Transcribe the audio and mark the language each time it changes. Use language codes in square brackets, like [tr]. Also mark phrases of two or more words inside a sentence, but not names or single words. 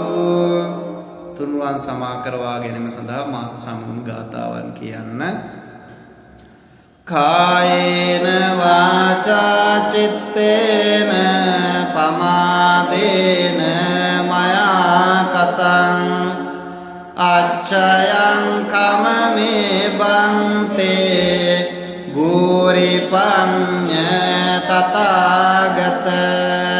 [si] තුන්වන් සමා කරවා ගැනීම සඳහා මාත් සමගම ගාථාවන් කියන්න. [pi] කායේන වාචා චිත්තේන පමාදේන මයා කතං අච්චයං කමමේ බන්තේ භූරි පඤ්ඤ තථාගත